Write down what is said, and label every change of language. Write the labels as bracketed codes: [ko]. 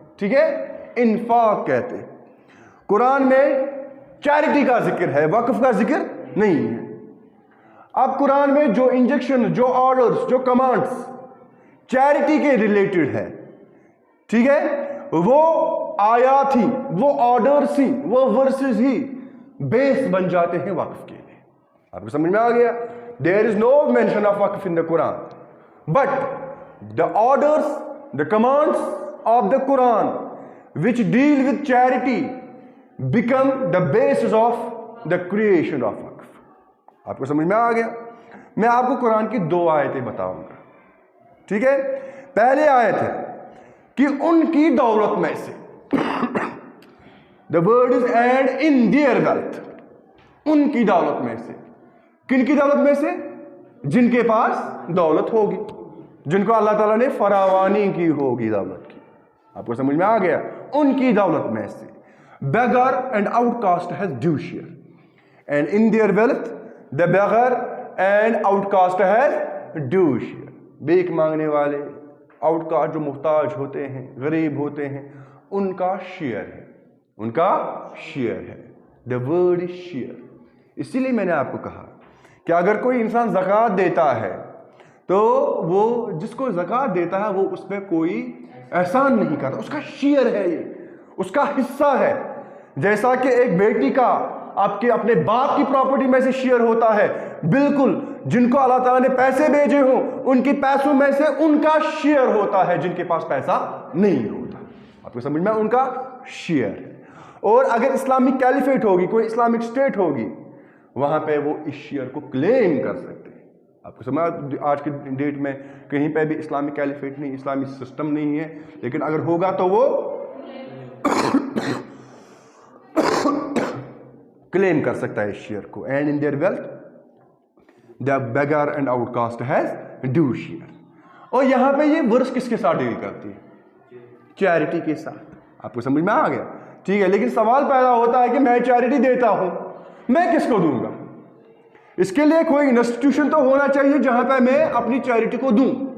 [ur] ٹھیک ہے، انفاق کہتے ہیں. قرآن میں چیریٹی کا ذکر ہے، وقف کا ذکر نہیں ہے. اب قرآن میں جو انجیکشن، جو آرڈرز، جو کمانڈز چیریٹی کے ریلیٹڈ ہے، ٹھیک ہے، وہ آیات ہی، وہ آرڈرز ہی، وہ ورسز ہی بیس بن جاتے ہیں وقف کے لیے. آپ کو سمجھ میں آ گیا؟ [en] There is no mention of وقف in the Quran, but the orders, the commands of the Quran which deal with charity become the basis of the creation of waqf. [ur] آپ کو سمجھ میں آ گیا؟ میں آپ کو قرآن کی 2 آیتیں بتاؤں گا. ٹھیک ہے، پہلی آیت ہے کہ ان کی دولت میں سے [en] the word is and in their wealth. [ur] ان کی دولت میں سے. کن کی دولت میں سے؟ جن کے پاس دولت ہوگی، جن کو اللہ تعالیٰ نے فراوانی کی ہوگی دولت کی. آپ کو سمجھ میں آ گیا؟ ان کی دولت میں سے. [en] beggar and outcast has due share, and in their wealth the beggar and outcast has due share. [ur] بھیک مانگنے والے، آؤٹ کاسٹ جو محتاج ہوتے ہیں، غریب ہوتے ہیں، ان کا شیئر ہے، ان کا شیئر ہے. [en] the word is share. [ur] اسی لیے میں نے آپ کو کہا کہ اگر کوئی انسان زکوٰۃ دیتا ہے تو وہ جس کو زکوٰۃ دیتا ہے وہ اس پہ کوئی احسان نہیں کرتا، اس کا شیئر ہے، یہ اس کا حصہ ہے. جیسا کہ ایک بیٹی کا آپ کے اپنے باپ کی پراپرٹی میں سے شیئر ہوتا ہے، بالکل جن کو اللہ تعالیٰ نے پیسے بھیجے ہوں ان کی پیسوں میں سے ان کا شیئر ہوتا ہے، جن کے پاس پیسہ نہیں ہوتا. آپ کو سمجھ میں؟ ان کا شیئر ہے. اور اگر اسلامک کیلیفیٹ ہوگی، کوئی اسلامک اسٹیٹ ہوگی، وہاں پہ وہ اس شیئر کو کلیم کر سکتے ہیں. آپ کو سمجھ؟ آج کی ڈیٹ میں کہیں پہ بھی اسلامک کیلیفیٹ نہیں، اسلامی سسٹم نہیں ہے، لیکن اگر ہوگا تو وہ کلیم کر سکتا ہے اس شیئر کو. [en] And in their wealth the beggar and outcast has due share. [ur] اور یہاں پہ یہ ورس کس کے ساتھ ڈیل کرتی ہے؟ چیریٹی کے ساتھ. آپ کو سمجھ میں آ گیا؟ ٹھیک ہے، لیکن سوال پیدا ہوتا ہے کہ میں چیریٹی دیتا ہوں، میں کس کو دوں گا؟ اس کے لیے کوئی انسٹیٹیوشن تو ہونا چاہیے جہاں پہ میں اپنی چیریٹی کو دوں.